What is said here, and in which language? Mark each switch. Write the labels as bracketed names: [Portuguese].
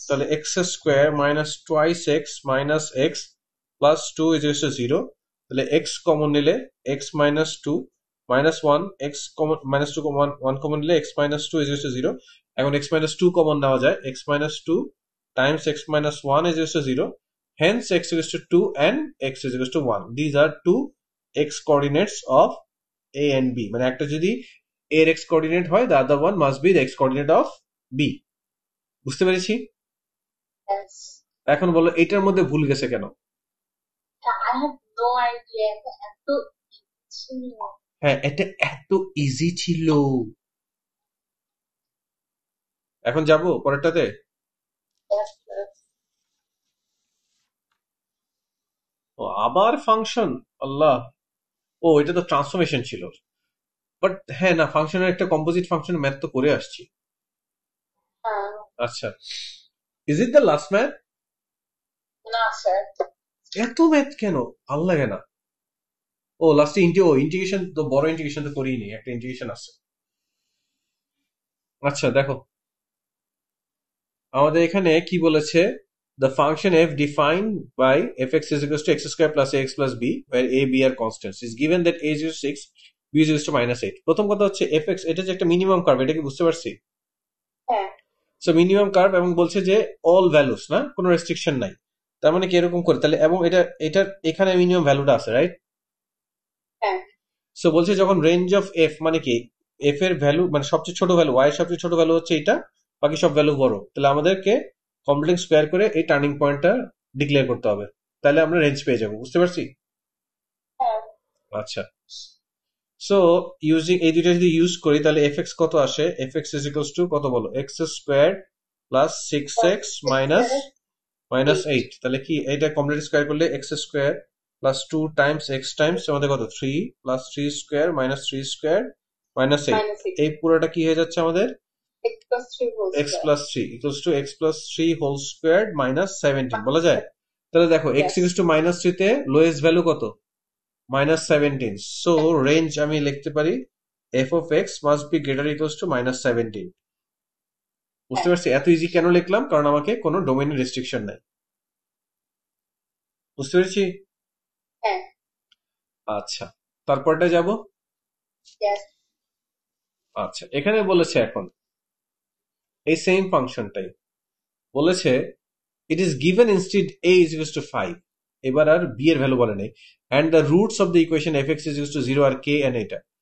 [English] তাহলে x square minus twice x minus x plus 2 is equal to 0। তাহলে x common নিলে x minus 2 minus 1 x common minus 2 common 1 common নিলে x minus 2 is equal to 0। [Bangla] এখন x minus 2 common নেওয়া যায়, [English] X minus 2 times x minus 1 is equal to 0. Hence x is equal to 2 and x is equal to 1. These are two x coordinates of a and b. [Bangla] মানে একটা যদি a এর x coordinate হয়, [English] the other one must be the x coordinate of b. [Bangla] বুঝতে পেরেছি? [English] yes [Bangla] এখন বলো এটার মধ্যে ভুল গেছে কেন? [English] I have no idea [Bangla] এত ছিল হ্যাঁ এটা এত ইজি ছিল। এখন যাবো পরেরটাতে। [English] yes yes [Bangla] ও আবার ফাংশন, আল্লাহ। ও এটা তো ট্রান্সফরমেশন ছিল, বাট হ্যাঁ না ফাংশনের একটা কম্পোজিট ফাংশন ম্যাথ তো করে আসছি। হ্যাঁ [English] আচ্ছা is it the last math? [Bangla] না স্যার এত ম্যাথ কেন, ভাল লাগে না। ও লাস্টে ইন্টিগ্রেশন তো বড় ইন্টিগ্রেশন তো করিনি, একটা ইন্টিগ্রেশন আছে। [English] আচ্ছা দেখো আমাদের এখানে কি বলেছে, the function f defined by fx is equal to x square plus ax plus b where a b are constants is given that a is equal to 6 b is equal to minus 8। [Bangla] প্রথম কথা হচ্ছে fx এটা যে একটা minimum curve, এটা কি বুঝতে পারছি? হ্যাঁ সো মিনিমাম কার্ভ এবং বলছে যে অল ভ্যালুস না, কোনো রেস্ট্রিকশন নাই। তার মানে কি এরকম করে তাহলে, এবং এটার এখানে মিনিমাম ভ্যালুটা আছে, রাইট? হ্যাঁ সো বলছে যখন রেঞ্জ অফ এফ মানে কি এফ এর ভ্যালু মানে সবচেয়ে ছোট ভ্যালু, ওয়াই এর সবচেয়ে ছোট ভ্যালু হচ্ছে এটা, বাকি সব ভ্যালু বড়, তাহলে আমাদেরকে কমপ্লেক্স স্কোয়ার করে এই টার্নিং পয়েন্টটা ডিক্লেয়ার করতে হবে, তাহলে আমরা রেঞ্জ পেয়ে যাবো। বুঝতে পারছি? হ্যাঁ [English] আচ্ছা so using [Bangla] এই দুইটা যদি ইউজ করি তাহলে [English] F x কত আসে, f x is equals to কত বলো x square plus 6x minus minus 8। তাহলে কি এটা কমপ্লিট স্কোয়ার করলে x square plus 2 times x times আমাদের কত 3 plus 3 square minus 3 square minus 8। minus 6 [Bangla] এই পুরোটা কি হয়ে যাচ্ছে আমাদের [English] x plus 3 whole x square plus 3 equals to x plus 3 whole squared minus 17 বলা যায়। [Bangla] তাহলে দেখো x [English] Yes. Equals to minus 3 তে lowest value কত minus 17। [Bangla] সো রেঞ্জ আমি লিখতে পারি [English] f of x must be greater equals to minus 17। [Bangla] বুঝতে পারছি এত ইজি কেন লিখলাম, কারণ আমাকে কোনো ডোমেইনের রেস্ট্রিকশন নাই। বুঝতে পেরেছি? হ্যাঁ আচ্ছা তারপরটা যাব। [English] yes [Bangla] আচ্ছা এখানে বলেছে এখন এই সেম ফাংশনটাই বলেছে [English] it is given instead a is equals to 5, [Bangla] এবার আর b এর ভ্যালু বলে নেই, [English] And the roots of the equation fx is equals to 0 আর k and এটা।